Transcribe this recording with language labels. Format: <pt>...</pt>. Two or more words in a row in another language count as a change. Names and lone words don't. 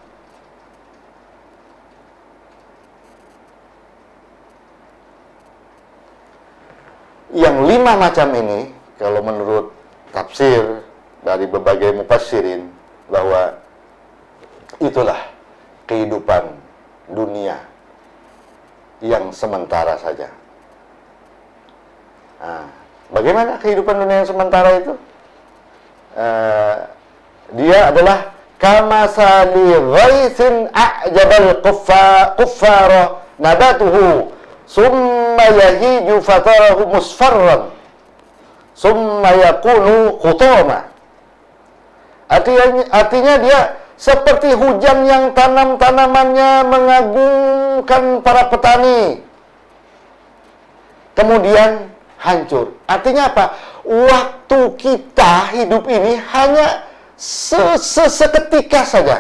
<id>Yang 5 macam ini, kalau menurut tafsir dari berbagai mufassirin, bahwa itulah kehidupan dunia yang sementara saja. Nah, bagaimana kehidupan dunia yang sementara itu? Dia adalah</id> <ar>كمثل غيث أعجب الكفار نباته ثم يهيج فتراه مصفرا ثم يكون حطاما.</ar> <id>Artinya dia seperti hujan yang tanamannya mengagumkan para petani, kemudian hancur. Artinya apa? Waktu kita hidup ini hanya seketika saja.</id>